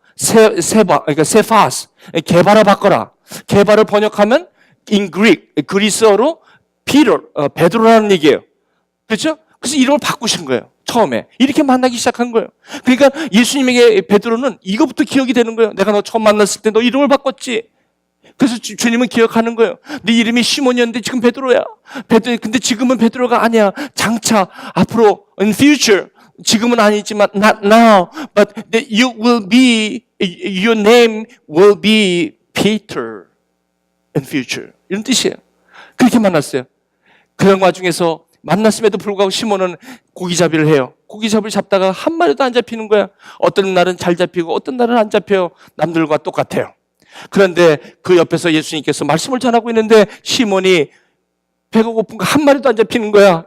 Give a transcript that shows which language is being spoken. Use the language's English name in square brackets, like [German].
[Korean] 그러니까 세파스, 게바라 바꿔라. 게바를 번역하면 [English] in Greek, [Korean] 그리스어로 베드로라는 얘기예요. 그렇죠? 그래서 이름을 바꾸신 거예요. 처음에. 이렇게 만나기 시작한 거예요. 그러니까 예수님에게 베드로는 이거부터 기억이 되는 거예요. 내가 너 처음 만났을 때 너 이름을 바꿨지. 그래서 주님은 기억하는 거예요. 네 이름이 시몬이었는데 지금 베드로야. 근데 지금은 베드로가 아니야. 장차 앞으로 [English] in future [Korean] 지금은 아니지만 [English] not now, but your name will be Peter in future. [Korean] 이런 뜻이에요. 그렇게 만났어요. 그런 와중에서 만났음에도 불구하고 시몬은 고기잡이를 해요. 고기잡이를 잡다가 한 마리도 안 잡히는 거야. 어떤 날은 잘 잡히고 어떤 날은 안 잡혀요. 남들과 똑같아요. 그런데 그 옆에서 예수님께서 말씀을 전하고 있는데 시몬이 배가 고픈가 한 마리도 안 잡히는 거야.